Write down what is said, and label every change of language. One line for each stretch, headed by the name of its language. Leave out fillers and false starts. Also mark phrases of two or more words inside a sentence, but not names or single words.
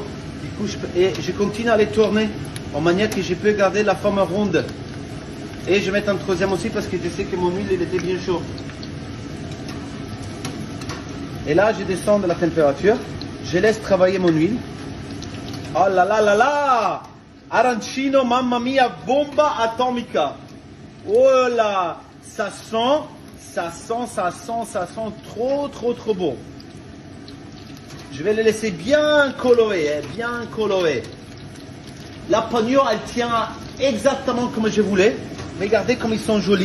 French: Du coup, je continue à les tourner en manière que je peux garder la forme ronde. Et je vais mettre un troisième aussi parce que je sais que mon huile, il était bien chaud. Et là, je descends de la température. Je laisse travailler mon huile. Oh là là là là!
Italian: Arancino, mamma mia, bomba atomica.
French: Oh là! Ça sent trop bon. Je vais les laisser bien colorés, bien colorés. La panure, elle tient exactement comme je voulais. Regardez comme ils sont jolis.